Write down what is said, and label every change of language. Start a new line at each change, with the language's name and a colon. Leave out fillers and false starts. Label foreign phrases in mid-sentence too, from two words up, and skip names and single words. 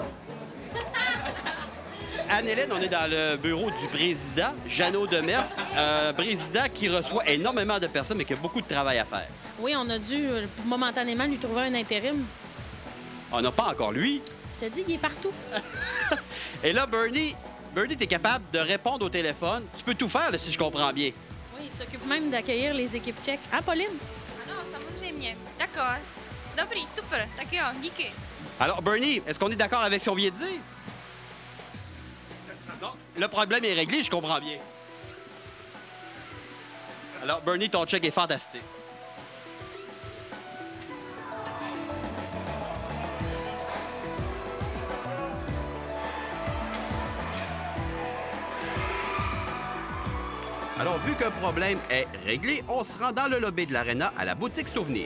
French: Anne-Hélène, on est dans le bureau du président, Jeannot Demers, un président qui reçoit énormément de personnes mais qui a beaucoup de travail à faire. Oui, on a dû momentanément lui trouver un intérim. On n'a pas encore lui. Je te dis, il est partout. Et là, Bernie, t'es capable de répondre au téléphone. Tu peux tout faire, là, si je comprends bien. Oui, il s'occupe même d'accueillir les équipes tchèques. Ah, Pauline?
Czech: Ano, samozřejmě. D'accord. Dobrý, super. Tak jo, díky.
French: Alors, Bernie, est-ce qu'on est d'accord avec ce qu'on vient de dire? Non, le problème est réglé, je comprends bien. Alors, Bernie, ton check est fantastique. Alors, vu qu'un problème est réglé, on se rend dans le lobby de l'aréna à la boutique Souvenir.